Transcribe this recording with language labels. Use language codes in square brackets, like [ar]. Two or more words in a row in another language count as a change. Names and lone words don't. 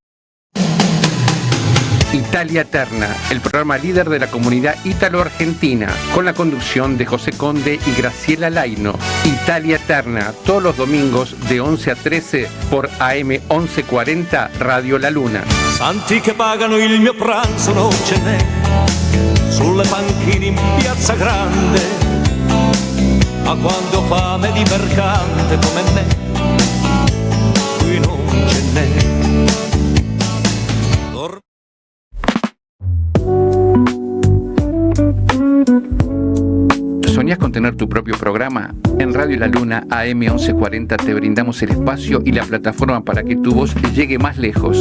[es] Italia Eterna, el programa líder de la comunidad ítalo-argentina, con la conducción de José Conde y Graciela Laino. Italia Eterna, todos los domingos de 11 a 13 por AM 1140 Radio La Luna. [it] Santi che pagano il mio pranzo non ce n'è, sulle panchine in Piazza Grande, ma quando ho fame di mercante come me, qui non ce n'è. [es] ¿Soñás con tener tu propio programa? En Radio La Luna AM 1140 te brindamos el espacio y la plataforma para que tu voz llegue más lejos.